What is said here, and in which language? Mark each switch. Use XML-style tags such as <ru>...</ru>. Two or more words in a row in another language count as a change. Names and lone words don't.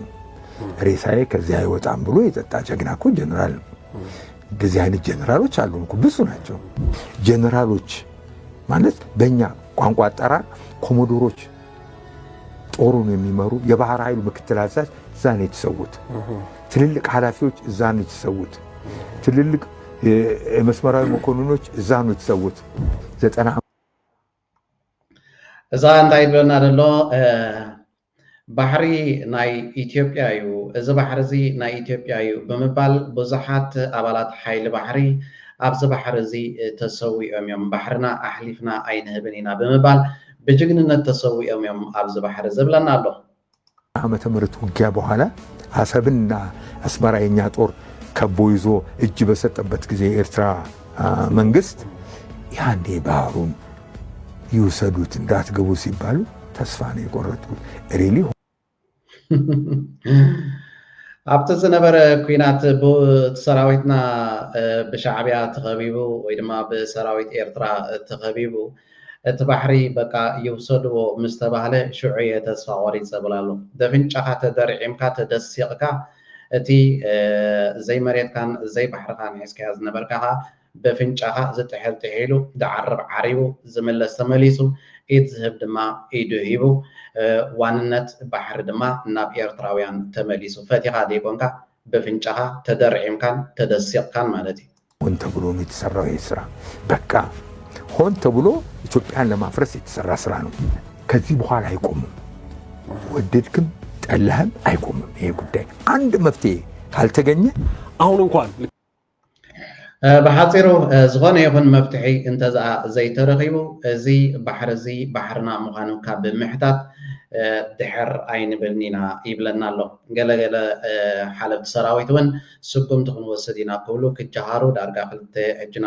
<am>ሬሳዬ ከዚያ አይወጣም ብሎ የጠጣ ጀግና እኮ ጀነራል ነው። እንደዚህ አይነት ጀነራሎች አሉ እኮ ብዙ ናቸው። ጀነራሎች ማለት በእኛ ቋንቋ አጠራር ኮሞዶሮች ጦሩን የሚመሩ የባህር ኃይሉ ምክትል አዛዥ እዛ ነው የተሰዉት። ትልልቅ ኃላፊዎች እዛ ነው የተሰዉት። ትልልቅ የመስመራዊ መኮንኖች እዛ ነው የተሰዉት። 90</am> <ti>እዛ እንታይ ብለና ደሎ ባሕሪ ናይ ኢትዮጵያ እዩ እዚ ባሕሪ እዚ ናይ ኢትዮጵያ እዩ ብምባል ብዙሓት ኣባላት ሓይሊ ባሕሪ ኣብዚ ባሕሪ እዚ ተሰዊኦም እዮም ባሕርና ኣሕሊፍና ኣይንህብን ኢና ብምባል ብጅግንነት ተሰዊኦም እዮም ኣብዚ ባሕሪ ዝብለና ኣሎ።</ti> <am>ዓመተ ምህረት ውጊያ በኋላ አሰብና አስመራ የኛ ጦር ከቦ ይዞ እጅ በሰጠበት ጊዜ ኤርትራ መንግስት ያንዴ ባህሩን ይውሰዱት እንዳትገቡ ሲባሉ ተስፋ ነው የቆረጡት። ሪሊ</am> <ti>ኣብቲ ዝነበረ ኩናት ብሰራዊትና ብሻዕብያ ተኸቢቡ ወይ ድማ ብሰራዊት ኤርትራ ተኸቢቡ እቲ ባሕሪ በቃ ይውሰድዎ ምስ ተባህለ ሽዑየ ተስፋ ቆሪፀ ብላሎ ደፍንጫኻ ተደርዒምካ ተደሲቕካ እቲ ዘይ መሬትካን ዘይ ባሕርካን ሒዝካያ ዝነበርካኻ በፍንጫኻ ዝጥሕል ጥሒሉ ዝዓርብ ዓሪቡ ዝምለስ ተመሊሱ ኢድ ዝህብ ድማ ኢዱ ሂቡ ዋንነት ባሕሪ ድማ ናብ ኤርትራውያን ተመሊሱ ፈቲኻ ደይኮንካ በፍንጫኻ ተደርዒምካን ተደሲቕካን ማለት እዩ።</ti> <am>ሆን ተብሎ ነው የተሰራው ይህ ስራ። በቃ ሆን ተብሎ ኢትዮጵያን ለማፍረስ የተሰራ ስራ ነው። ከዚህ በኋላ አይቆምም። ወደድክም ጠላህም አይቆምም። ይሄ ጉዳይ አንድ መፍትሄ ካልተገኘ አሁን እንኳን</am> <ti>ብሓፂሩ ዝኾነ ይኹን መፍትሒ እንተዛ ዘይተረኺቡ እዚ ባሕሪ እዚ ባሕርና ምዃኑ ካብ ብምሕታት ድሕር ኣይንብልን ኢና ይብለና ኣሎ። ገለገለ ሓለፍቲ ሰራዊት እውን ስጉምቲ ክንወስድ ኢና ክብሉ ክጀሃሩ ዳርጋ 2 ሕጂ ናብ</ti>